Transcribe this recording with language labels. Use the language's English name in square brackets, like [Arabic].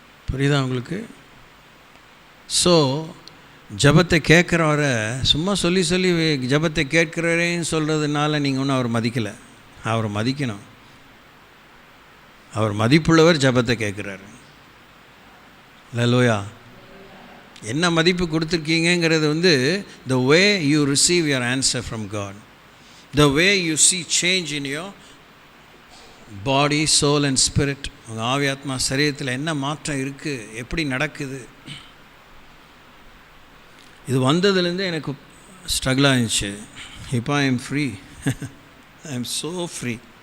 [Tamil] புரியுதா உங்களுக்கு? ஸோ ஜெபத்தை கேட்குறவரை சும்மா சொல்லி ஜெபத்தை கேட்குறவரேன்னு சொல்கிறதுனால நீங்கள் ஒன்றும் அவர் மதிக்கலை. அவரை மதிக்கணும். அவர் மதிப்புள்ளவர் ஜெபத்தை கேட்குறாரு. அல்லேலூயா. என்ன மதிப்பு கொடுத்துருக்கீங்கிறது வந்து [English] the way you receive your answer from God, the way you see change in your body, soul and spirit. [Tamil] உங்கள் ஆவி ஆத்மா சரீரத்தில் என்ன மாற்றம் இருக்குது, எப்படி நடக்குது. இது வந்ததுலேருந்து எனக்கு ஸ்ட்ரகிள் ஆகிடுச்சு. இப்போ [English] I am free. I am so free.